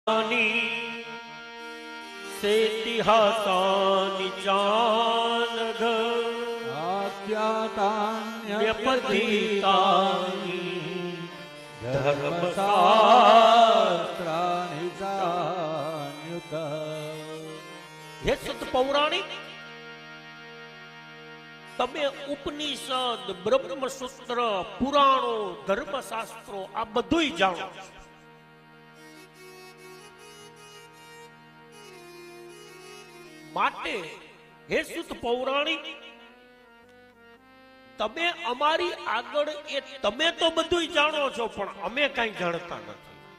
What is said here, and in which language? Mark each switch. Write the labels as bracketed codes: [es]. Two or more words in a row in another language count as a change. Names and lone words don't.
[sa] सेतिहासानि चानघ आख्यातान्यपठितानि धर्मशास्त्राणि चान्युत। हे सत पौराणिक, [gu] તમે ઉપનિષદ, બ્રહ્મસૂત્ર, પુરાણો, ધર્મશાસ્ત્રો આ બધું જાણો છો. માટે હે સુત પૌરાણિક, તમે અમારી આગળ એ તમે તો બધું જાણો છો પણ અમે કઈ જાણતા નથી.